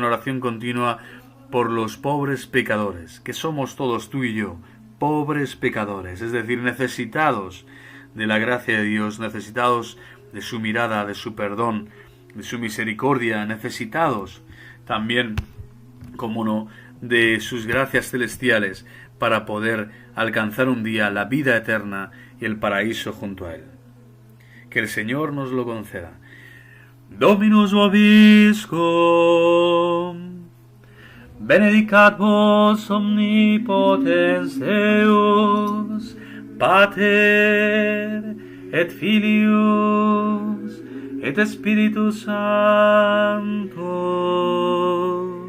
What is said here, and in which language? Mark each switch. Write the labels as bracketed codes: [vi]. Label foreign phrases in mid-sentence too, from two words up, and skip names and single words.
[es] oración continua por los pobres pecadores, que somos todos tú y yo, pobres pecadores, es decir, necesitados de la gracia de Dios, necesitados de su mirada, de su perdón, de su misericordia, necesitados también, como no, de sus gracias celestiales para poder alcanzar un día la vida eterna y el paraíso junto a Él. Que el Señor nos lo conceda. [la] Dominus vobiscum, benedicat vos omnipotens Deus, Pater et Filius et Spiritus Sanctus.